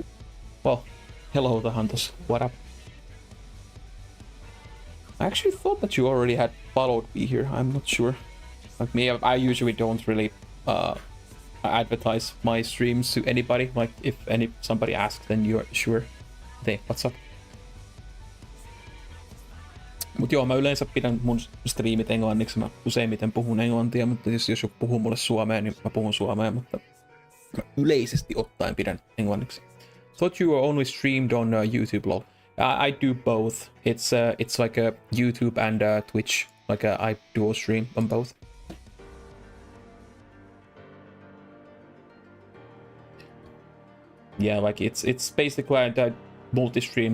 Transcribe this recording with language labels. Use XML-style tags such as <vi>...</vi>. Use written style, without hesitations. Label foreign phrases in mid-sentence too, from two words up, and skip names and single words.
<en>Well, hello the Hunters, what up? I actually thought that you already had followed me here, I'm not sure. Like me, I usually don't really advertise my streams to anybody. Like if somebody asks, then you're sure. Hey, what's up?</en> <fi>Mut joo, mä yleensä pidän mun striimit englanniksi. Mä useimmiten puhun englantia, mutta jos joku puhuu mulle suomea, niin mä puhun suomea, mutta yleisesti ottaen pidän englanniksi.</fi> <en>Thought you were only streamed on YouTube, lol. I do both. It's like a YouTube and Twitch. Like I dual stream on both. Yeah, like it's basically a multi-stream.</en>